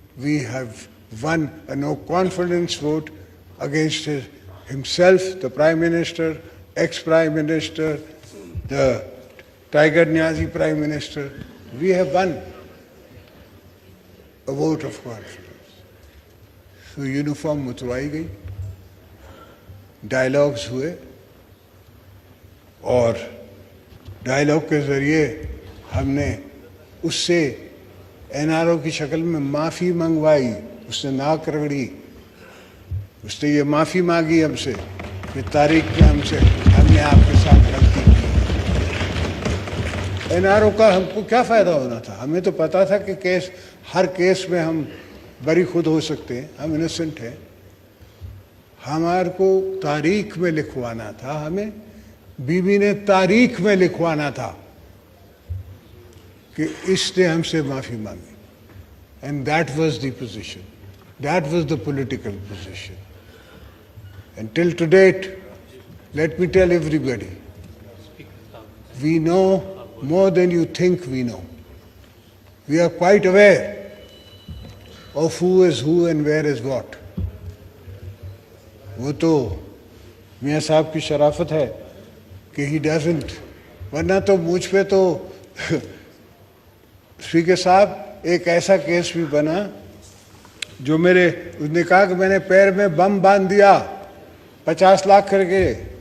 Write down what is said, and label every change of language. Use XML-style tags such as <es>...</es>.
<en>We have won a no confidence vote against himself, the Prime Minister, ex-Prime Minister, the Tiger Niazi Prime Minister. We have won a vote of confidence.</en> <hi>So uniform उतरवाई गई, dialogues हुए और dialogue के ज़रिए हमने उससे NRO की शक्ल में माफ़ी मंगवाई. उसने नाक रगड़ी, उसने ये माफ़ी मांगी हमसे कि तारीख में हमने आपके साथ गलती की. एनआरओ का हमको क्या फ़ायदा होना था? हमें तो पता था कि हर केस में हम बरी खुद हो सकते हैं, हम इनोसेंट हैं. हमारे को तारीख में लिखवाना था, हमें बीबी ने तारीख में लिखवाना था कि इसने हमसे माफ़ी मांगी.</hi> <en>And that was the position. That was the political position. And till to date, let me tell everybody, we know more than you think we know. We are quite aware of who is who and where is what.</en> <hi>वो तो मियाँ साहब की शराफत है कि</hi> <en>he doesn't,</en> <hi>वरना तो मुझ पे तो स्पीकर साहब एक ऐसा केस भी बना जो उसने कहा कि मैंने पैर में बम बांध दिया 50 लाख करके.</hi>